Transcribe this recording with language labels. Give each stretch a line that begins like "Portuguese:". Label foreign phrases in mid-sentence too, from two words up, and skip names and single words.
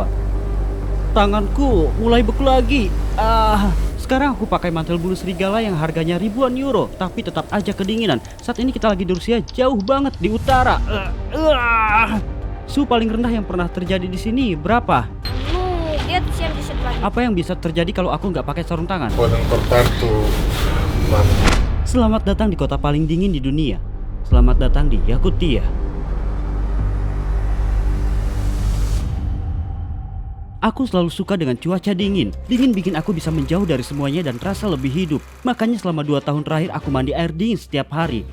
Indonesian: Tanganku mulai beku lagi. Sekarang aku pakai mantel bulu serigala yang harganya ribuan euro, tapi tetap aja kedinginan. Saat ini kita lagi di Rusia, jauh banget di utara. Suhu paling rendah yang pernah terjadi di sini berapa? Lihat 70 lagi. Apa yang bisa terjadi kalau aku nggak pakai sarung tangan?
Spanish: Pueden cortar tu mano.
Indonesian: Selamat datang di kota paling dingin di dunia. Selamat datang di Yakutia. Aku selalu suka dengan cuaca dingin. Dingin bikin aku bisa menjauh dari semuanya dan terasa lebih hidup. Makanya selama 2 tahun terakhir aku mandi air dingin setiap hari.